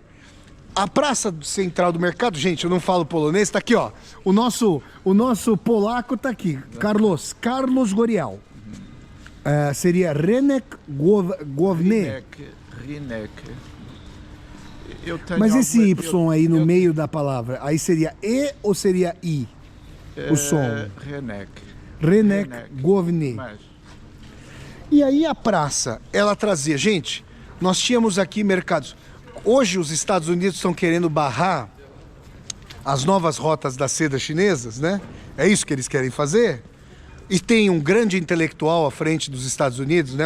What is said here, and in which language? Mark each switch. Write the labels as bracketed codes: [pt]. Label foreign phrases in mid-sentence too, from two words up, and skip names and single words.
[pt] A praça central do mercado, gente, eu não falo polonês, tá aqui, ó, o nosso polaco tá aqui, Carlos Gorial. Seria Rynek Główny. Rynek. Mas esse Y aí no meio da palavra, aí seria E ou seria I? O som. Rynek Główny. E aí a praça, ela trazia, gente, nós tínhamos aqui mercados. Hoje os Estados Unidos estão querendo barrar as novas rotas das sedas chinesas, né? É isso que eles querem fazer? E tem um grande intelectual à frente dos Estados Unidos, né?